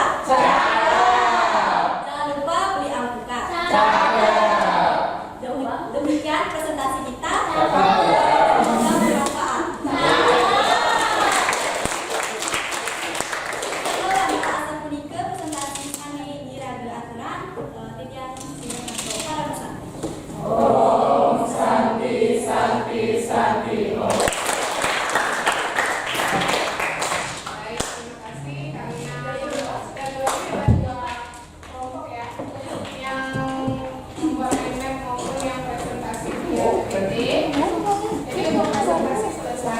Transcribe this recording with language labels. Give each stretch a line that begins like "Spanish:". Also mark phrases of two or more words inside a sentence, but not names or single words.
Indonesian: Jangan lupa beli alpukat. Demikian presentasi kita. Semoga bermanfaat. Presentasi kami diraga aturan Titian Sidoarjo Paramesan.
Sanskrit: ॐ शान्ति शान्ति शान्ति ॐ.
Indonesian: Baik, terima kasih. Kami sudah dua kelompok ya, yang membuat map maupun yang presentasi dia PPT. Jadi untuk presentasi selesai.